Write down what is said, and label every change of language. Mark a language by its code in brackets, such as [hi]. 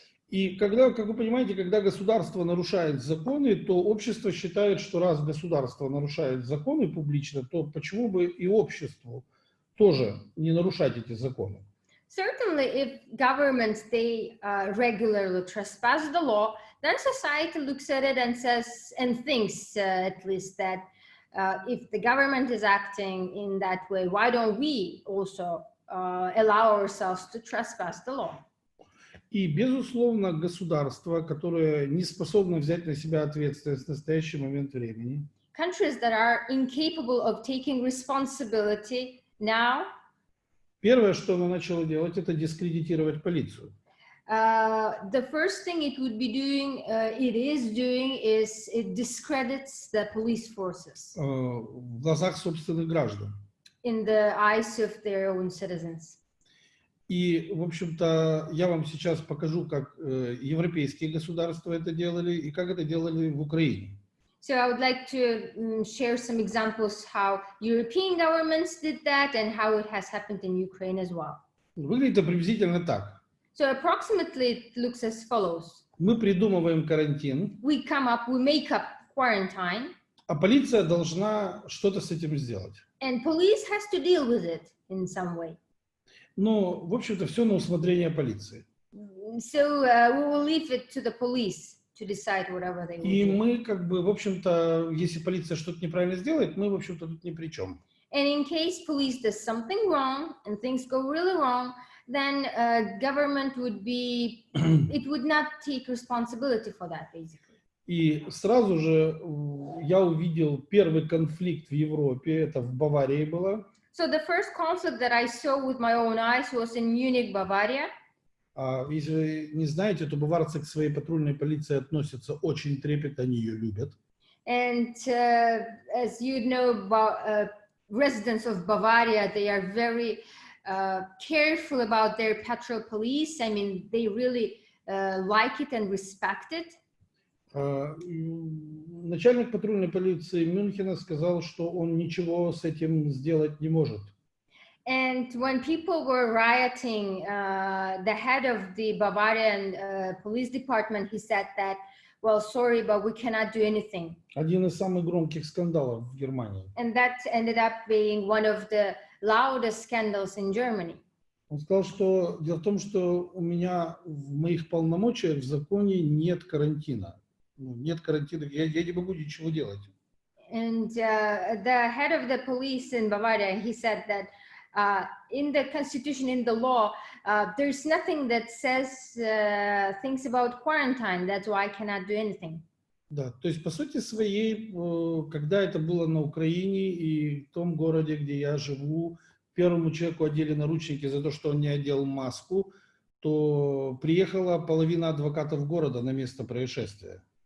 [ru] И когда, как вы понимаете, когда государство нарушает законы, то общество считает, что раз государство нарушает законы публично, то почему бы и обществу тоже не нарушать эти законы? [en] Certainly, if governments, they regularly trespass the law, then society looks at it and says, and thinks at least that if the government is acting in that way, why don't we also allow ourselves to trespass the law? [ru] И, безусловно, государство, которое не способно взять на себя ответственность в настоящий момент времени, [en] Countries that are incapable of taking responsibility now, [ru] первое, что оно начало делать, это дискредитировать полицию. [en] the first thing it would be doing, it is doing, is it discredits the police forces [ru] В глазах собственных граждан. [en] in the eyes of their own citizens. [ru] И, в общем-то, я вам сейчас покажу, как европейские государства это делали и как это делали в Украине. [en] So I would like to share some examples how European governments did that and how it has happened in Ukraine as well. [ru] Выглядит это приблизительно так. [en] So approximately it looks as follows. [ru] Мы придумываем карантин, [en] We make up quarantine, [ru] а полиция должна что-то с этим сделать. [en] and police has to deal with it in some way. [ru] Но, в общем-то, все на усмотрение полиции. [en] So we will leave it to the police to decide whatever they will [ru] И [en] do. [ru] мы, как бы, в общем-то, если полиция что-то неправильно сделает, мы, в общем-то, тут ни при чем. [en] And in case police does something wrong and things go really wrong, then government would be, it would not take responsibility for that, basically. [ru] И сразу же я увидел первый конфликт в Европе, это в Баварии было. [en] So the first conflict that I saw with my own eyes was in Munich, Bavaria. [ru] Если вы не знаете, то баварцы к своей патрульной полиции относятся очень трепетно, они ее любят. [en] And as you know, residents of Bavaria, they are very careful about their patrol police. I mean, they really like it and respect it. [ru] Начальник патрульной полиции Мюнхена сказал, что он ничего с этим сделать не может. [en] And when people were rioting, the head of the Bavarian police department, he said that, well, sorry, but we cannot do anything. [ru] Один из самых громких скандалов в Германии. [en] And that ended up being one of the loudest scandals in Germany. [ru] Он сказал, что дело в том, что у меня в моих полномочиях в законе нет карантина. Нет карантина, я не могу ничего делать. [en] And the head of the police in Bavaria, he said that in the constitution, in the law, there's nothing that says things about quarantine. That's why I cannot do anything. [ru] Да, то есть по сути своей, когда это было на Украине и в том городе, где я живу, первому человеку одели наручники за то, что он не одел маску, то приехала половина адвокатов города на место происшествия.